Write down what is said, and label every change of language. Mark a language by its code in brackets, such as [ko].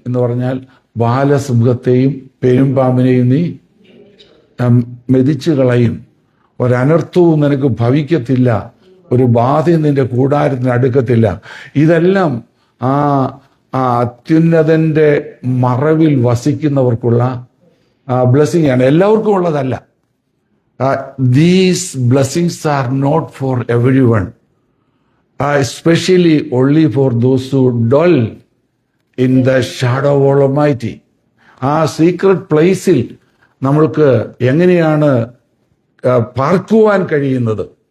[ml] എന്ന് പറഞ്ഞാൽ ബാലസിംഹത്തെയും പെരുമ്പാമ്പിനെയും നീ മെതിച്ചു കളയും, ഒരനർത്ഥവും നിനക്ക് ഭവിക്കത്തില്ല, ഒരു ബാധയും നിന്റെ കൂടാരത്തിന് അടുക്കത്തില്ല. ഇതെല്ലാം ആ അത്യുന്നതന്റെ മറവിൽ വസിക്കുന്നവർക്കുള്ള ബ്ലെസ്സിങ് ആണ്. എല്ലാവർക്കും ഉള്ളതല്ല. [en] These blessings are not for everyone, especially only for those who dwell in the shadow of Almighty. [ml] ആ സീക്രട്ട് പ്ലേസിൽ നമ്മൾക്ക് എങ്ങനെയാണ് പാർക്കുവാൻ കഴിയുന്നത്?